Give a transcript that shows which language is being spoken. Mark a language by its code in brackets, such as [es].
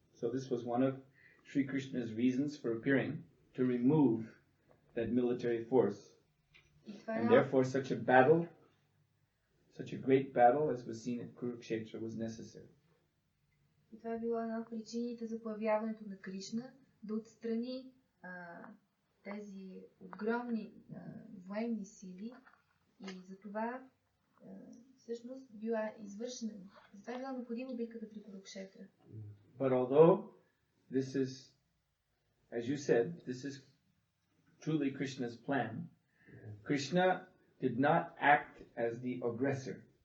[en] So this was one of Sri Krishna's reasons for appearing, to remove that military force. And therefore such a battle, such a great battle as was seen at Kurukshetra was necessary. [bg] И това е била една от причините за появяването на Кришна, да отстрани тези огромни военни сили и за това всъщност била извършена. Затова е била необходима битката при Курукшетра. [en] But although this is, as you said, this is truly Krishna's plan, Krishna did not act as the aggressor.